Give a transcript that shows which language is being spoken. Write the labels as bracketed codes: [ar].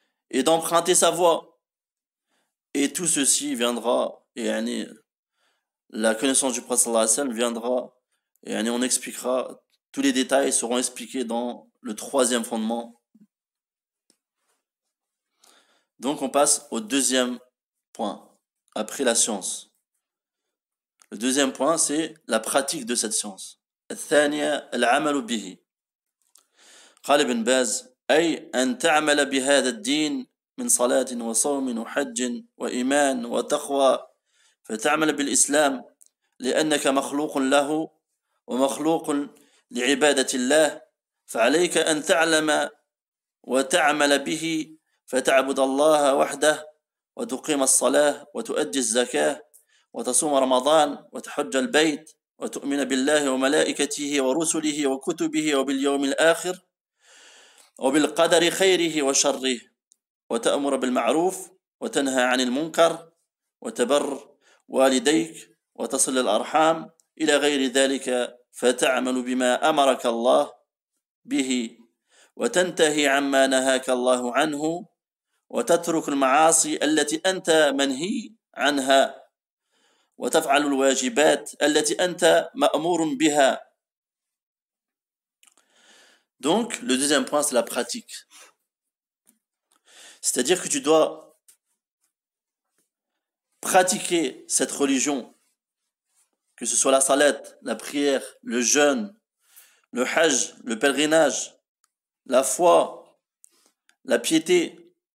[fr] et d'emprunter sa voie, et tout ceci viendra, et la connaissance du prophète [ar] sallallahu alayhi wa sallam [fr] viendra, et on expliquera, tous les détails seront expliqués dans le troisième fondement. Donc on passe au deuxième point, après la science. Le deuxième point, c'est la pratique de cette science. [ar] الثانية العمل به. قال ابن باز أي أن تعمل بهذا الدين من صلاة وصوم وحج وإيمان وتقوى، فتعمل بالإسلام لأنك مخلوق له ومخلوق لعبادة الله، فعليك أن تعلم وتعمل به، فتعبد الله وحده وتقيم الصلاة وتؤدي الزكاة وتصوم رمضان وتحج البيت وتؤمن بالله وملائكته ورسله وكتبه وباليوم الآخر وبالقدر خيره وشره، وتأمر بالمعروف وتنهى عن المنكر وتبر والديك وتصل الأرحام إلى غير ذلك، فتعمل بما أمرك الله به وتنتهي عما نهاك الله عنه وتترك المعاصي التي أنت منهي عنها وتفعل الواجبات التي أنت مأمور بها. [fr] Donc, le deuxième point, c'est la pratique. C'est-à-dire que tu dois pratiquer cette religion, que ce soit la salat, la prière, le jeûne, le hajj, le pèlerinage, la foi, la piété.